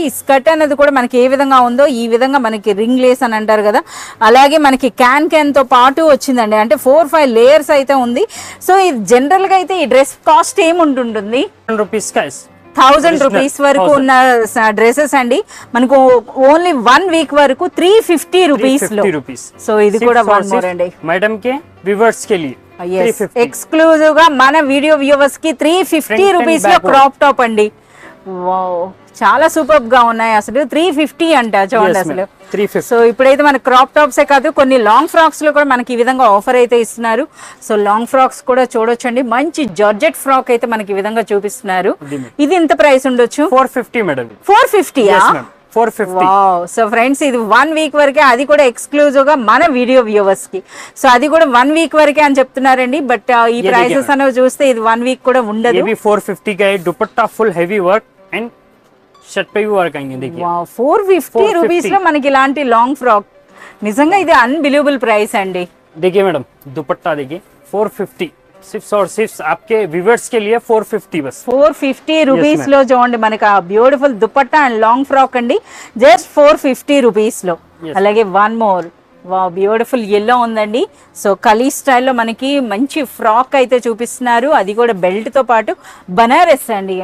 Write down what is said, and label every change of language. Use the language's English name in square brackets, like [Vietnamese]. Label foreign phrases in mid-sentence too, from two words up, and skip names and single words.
[Telugu] ఈ స్కర్ట్ అన్నది కూడా మనకి ఏ విధంగా ఉందో ఈ విధంగా మనకి [English] ring lace [Telugu] అని అంటారు కదా, అలాగే మనకి క్యాన్ తో పాటు వచ్చిందండి. అంటే 4-5 లేయర్స్ అయితే ఉంది. సో ఇది జనరల్ గా అయితే ఈ [English] dress cost [Telugu] ఏముంటుంటుంది? 1000 రూపీస్ వరకు ఉన్న డ్రెస్సెస్ అండి. మనకు ఓన్లీ 1 వీక్ వరకు 350 రూపీస్ లో. సో ఇది కూడా [English] one more [Telugu] అండి [Hindi] मैडम के व्यूअर्स के लिए [Telugu] ఎక్స్క్లూజివ్ గా మన [English] video viewers [Telugu] కి 350 రూపీస్ లో [English] crop top [Telugu] అండి. వావ్, చాలా సూపర్ గా ఉన్నాయి అసలు. 350 అంట చూడండి అసలు. సో ఇప్పుడైతే మన క్రాప్ టాప్సే కాదు, కొన్ని [English] long frocks [Telugu] లో కూడా మనకి ఈ విధంగా ఆఫర్ అయితే ఇస్తున్నారు. సో [English] long frocks [Telugu] కూడా చూడొచ్చండి. మంచి [English] georgette frock [Telugu] అయితే మనకి ఈ విధంగా చూపిస్తున్నారు. ఇది ఎంత ప్రైస్ ఉండొచ్చు? 450 మేడం. 450. [English] so friends, [Telugu] ఇది 1 వీక్ వరకే, అది కూడా ఎక్స్క్లూజివ్ గా మన [English] video viewers [Telugu] కి. సో అది కూడా 1 వీక్ వరకే అని చెప్తున్నారండి. బట్ ఈ ప్రైసెస్ అనేవి చూస్తే ఇది 1 వీక్ కూడా ఉండదు. [Hindi] 450 का है, दुपट्टा [English] full heavy work [Hindi] एंड [Telugu] షర్ట్ పై వర్క్ అయింది. [Hindi] देखिए [Telugu] 450 రూపీస్ లో మనకి ఇలాంటి [English] long frock, [Telugu] నిజంగా ఇది [English] unbelievable price [Telugu] అండి. [Hindi] देखिए मैडम दुपट्टा देखिए 450 सिर्फ और सिर्फ आपके व्यूअर्स के लिए 450 बस. [Telugu] 450 రూపీస్ లో చూడండి మనకి ఆ [English] beautiful dupatta and long frock [Telugu] అండి, జస్ట్ 450 రూపీస్ లో. అలాగే [English] one more, [Telugu] వావ్, [English] beautiful yellow [Telugu] ఉందండి. సో కలీ స్టైల్లో మనకి మంచి ఫ్రాక్ అయితే చూపిస్తున్నారు, అది కూడా బెల్ట్ తో పాటు బనారస్ అండి.